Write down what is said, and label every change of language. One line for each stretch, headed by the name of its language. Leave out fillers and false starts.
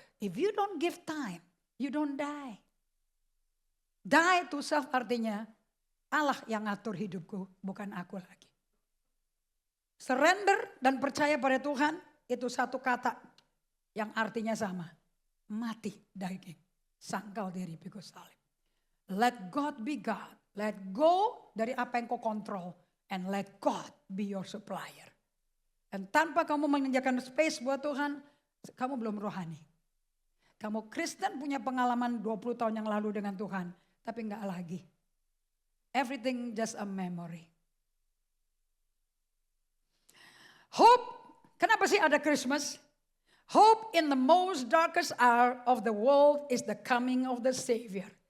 English: If you don't give time, you don't die. Die to self
Indonesian: artinya Allah yang ngatur hidupku, bukan aku lagi. Surrender dan percaya pada Tuhan itu satu kata yang artinya sama. Mati daging, sangkal diri pikul salib.
English: Let God be God. Let go
Indonesian: dari apa yang kau kontrol.
English: And let God be your supplier.
Indonesian: Dan tanpa kamu menginjakan space buat Tuhan, kamu belum rohani. Kamu Kristen punya pengalaman 20 tahun yang lalu dengan Tuhan, tapi enggak lagi.
English: Everything just a memory. Hope,
Indonesian: kenapa sih ada
English: Christmas? Hope in the most darkest hour of the world is the coming of the Savior.